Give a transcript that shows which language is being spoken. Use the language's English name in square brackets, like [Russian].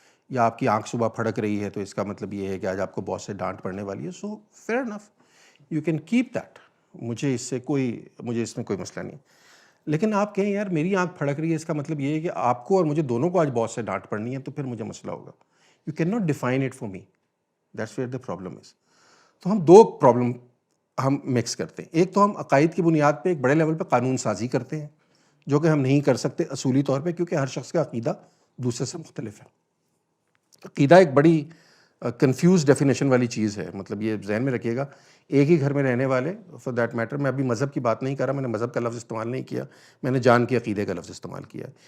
[Urdu] یا آپ کی آنکھ صبح پھڑک رہی ہے تو اس کا مطلب یہ ہے کہ آج آپ کو باس سے ڈانٹ پڑنے والی ہے. [English] so fair enough, you can keep that, [Urdu] مجھے اس میں کوئی مسئلہ نہیں. لیکن آپ کہیں یار میری آنکھ پھڑک رہی ہے، اس کا مطلب یہ ہے کہ آپ کو اور مجھے دونوں کو آج باس سے ڈانٹ پڑنی ہے، تو پھر مجھے مسئلہ ہوگا. [English] You can not define it for me, that's where the problem is. [Urdu] تو ہم دو پرابلم ہم مکس کرتے ہیں. ایک تو ہم عقائد کی بنیاد پہ ایک بڑے لیول پہ قانون سازی کرتے ہیں، جو کہ ہم نہیں کر سکتے اصولی طور پہ، کیونکہ ہر شخص کا عقیدہ دوسرے سے مختلف ہے. عقیدہ ایک بڑی کنفیوز ڈیفینیشن والی چیز ہے. مطلب یہ ذہن میں رکھیے گا، ایک ہی گھر میں رہنے والے، [English] for that matter, [Urdu] میں ابھی مذہب کی بات نہیں کر رہا، میں نے مذہب کا لفظ استعمال نہیں کیا، میں نے جان کے عقیدے کا لفظ استعمال کیا.